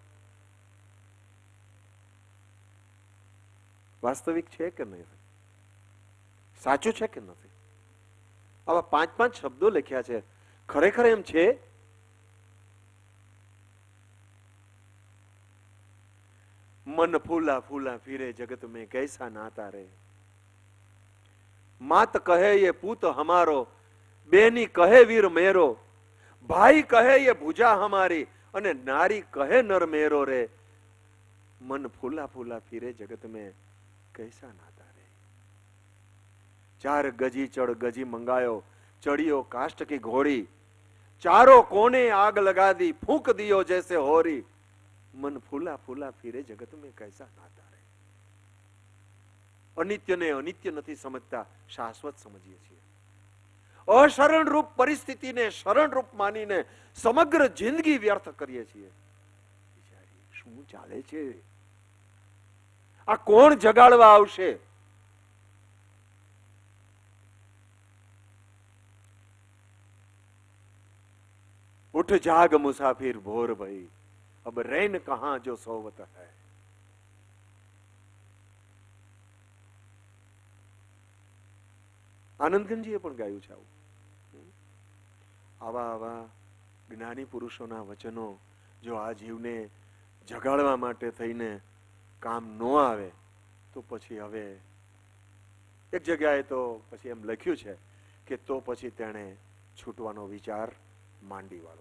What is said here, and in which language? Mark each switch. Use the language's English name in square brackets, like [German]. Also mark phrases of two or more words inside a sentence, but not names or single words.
[Gujarati] વાસ્તવિક છે કે નહીં? સાચું છે કે નથી? આવા 5 શબ્દો લખ્યા છે. ખરેખર એમ છે? [Hindi] मन फूला फूला फिरे जगत में कैसा नाता रे, मात कहे ये पूत हमारो, बेनी कहे वीर मेरो, भाई कहे ये भुजा हमारी અને नारी कहे नर मेरो रे. मन फूला फूला फिरे जगत में कैसा नाता रे. 4 गजी चढ़ गजी मंगायो, चढ़ियो काष्ट की घोड़ी, चारों कोने आग लगा दी, फूंक दियो जैसे होरी. मन फूला फूला फिरे जगत में कैसा नाता रे. [Gujarati] અનિત્ય ને અનિત્ય નથી સમજતા, શાશ્વત સમજીએ છીએ. અશરણ રૂપ પરિસ્થિતિને શરણ રૂપ માનીને સમગ્ર જિંદગી વ્યર્થ કરીએ છીએ. શું ચાલે છે? આ કોણ જગાડવા આવશે? [Hindi] उठ जाग मुसाफिर भोर भई, अब रैन कहां जो सोवत है. [Gujarati] આનંદગંજીએ પણ ગાયું છે આવું. આવા આવા જ્ઞાની પુરુષોના વચનો જો આ જીવને જગાડવા માટે થઈને કામ ન આવે તો પછી હવે એક જગ્યાએ તો પછી એમ લખ્યું છે કે તો પછી તેણે છૂટવાનો વિચાર માંડી વાળવો.